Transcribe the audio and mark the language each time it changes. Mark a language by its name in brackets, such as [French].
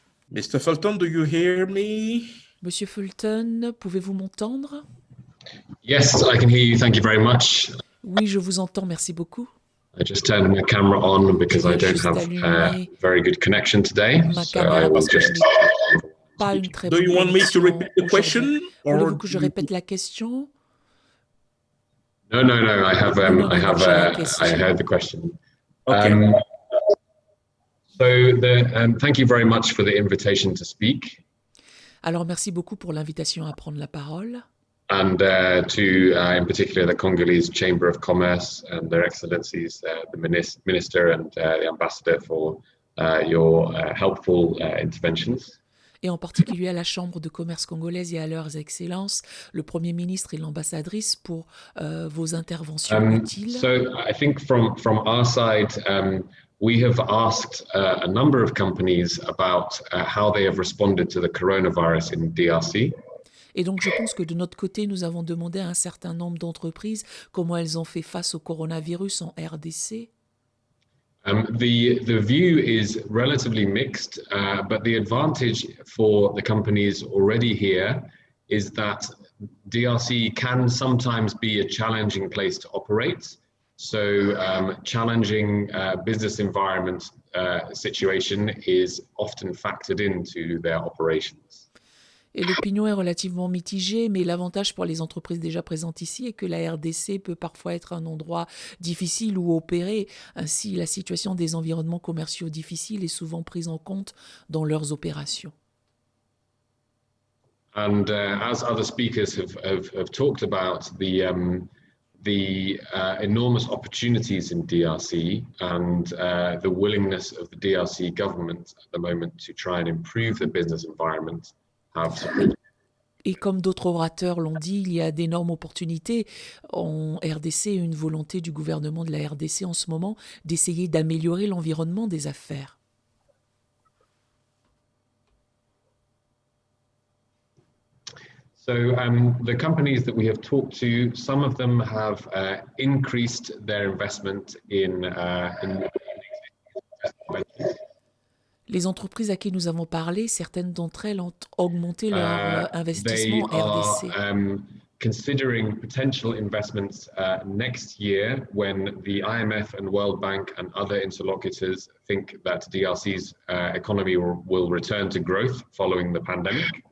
[English] Mr. Fulton, do you hear me? [French] Monsieur Fulton, pouvez-vous m'entendre? [English] Yes, I can hear you. Thank you very much. [French] Oui, je vous entends. Merci beaucoup. [English] I just turned my camera on because I don't have a very good connection today. So I will just. [French] Pas une très [English] Do [French] bonne [English] you want me to [French] connexion [English] repeat the [French] aujourd'hui. [English] question? [French] Voulez-vous que je répète la question? [English] No. I have. I heard the question. Okay. Thank you very much for the invitation to speak. [French] Alors, merci beaucoup pour l'invitation à prendre la parole. [English] And to, in particular, the Congolese Chamber of Commerce and their excellencies, the minister and the ambassador for your helpful interventions. [French] Et en particulier à la Chambre de commerce congolaise et à leurs excellences, le Premier ministre et l'ambassadrice pour vos interventions utiles. [English] So I think from our side, we have asked a number of companies about how they have responded to the coronavirus in DRC. [French] Et donc, je pense que de notre côté, nous avons demandé à un certain nombre d'entreprises comment elles ont fait face au coronavirus en RDC. [English] The view is relatively mixed, but the advantage for the companies already here is that DRC can sometimes be a challenging place to operate. So challenging business environment situation is often factored into their operations. [French] Et l'opinion est relativement mitigée, mais l'avantage pour les entreprises déjà présentes ici est que la RDC peut parfois être un endroit difficile où opérer. Ainsi, la situation des environnements commerciaux difficiles est souvent prise en compte dans leurs opérations. [English] And as other speakers have talked about, the enormous opportunities in DRC and the willingness of the DRC government at the moment to try and improve the business environment. [French] Et comme d'autres orateurs l'ont dit, il y a d'énormes opportunités en RDC et une volonté du gouvernement de la RDC en ce moment d'essayer d'améliorer l'environnement des affaires. [English] So the companies that we have talked to, some of them have increased their investment in [French] Les entreprises à qui nous avons parlé, certaines d'entre elles ont augmenté leur investissement en RDC. [English] Considering potential investments next year when the IMF and World Bank and other interlocutors think that DRC's economy will return to growth following the pandemic.